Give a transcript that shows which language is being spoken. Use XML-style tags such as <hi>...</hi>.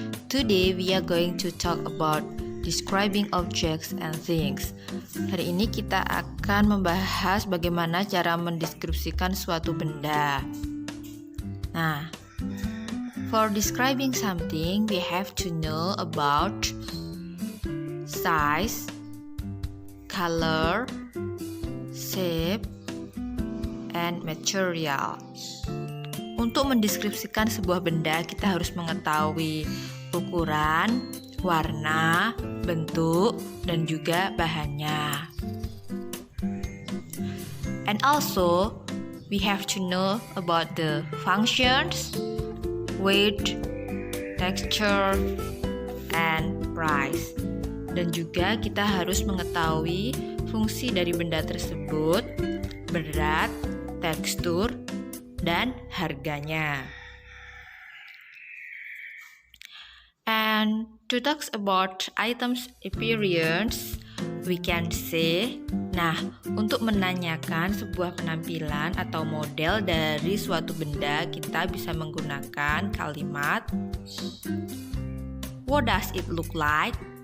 <en>Today we are going to talk about describing objects and things.</en> <id>Hari ini kita akan membahas bagaimana cara mendeskripsikan suatu benda.</id> <en>Nah, for describing something, we have to know about size, color, shape, and material.</en> <id>Untuk mendeskripsikan sebuah benda, kita harus mengetahui ukuran, warna, bentuk, dan juga bahannya.</id> <en>And also, we have to know about the functions, weight, texture, and price.</en> <id>Dan juga kita harus mengetahui fungsi dari benda tersebut, berat, tekstur, dan harganya.</id> <en>And to talk about items appearance, we can say,</en> <id>nah, untuk menanyakan sebuah penampilan atau model dari suatu benda, kita bisa menggunakan kalimat</id> <en>what does it look like?</en>